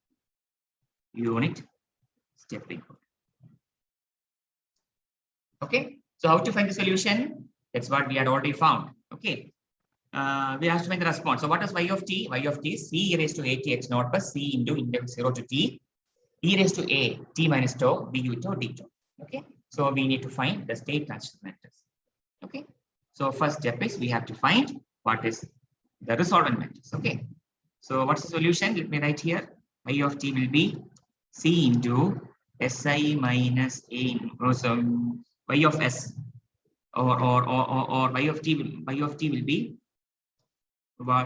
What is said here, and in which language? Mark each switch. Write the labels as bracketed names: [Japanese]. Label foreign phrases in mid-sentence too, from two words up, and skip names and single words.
[English] Okay, so how to find the solution? That's what we had already found. Okay, we have to find the response. So what is y of t? Y of t is c raised to a t x naught plus c into index 0 to t e raised to a t minus tau du tau d tau. Okay, so we need to find the state transition matrix. Okay, so first step is we have to find what is the resolvent matrix. Okay, so what's the solution? Let me write here. Y of t will be c into si minus a inverse y of s or y of t will be what?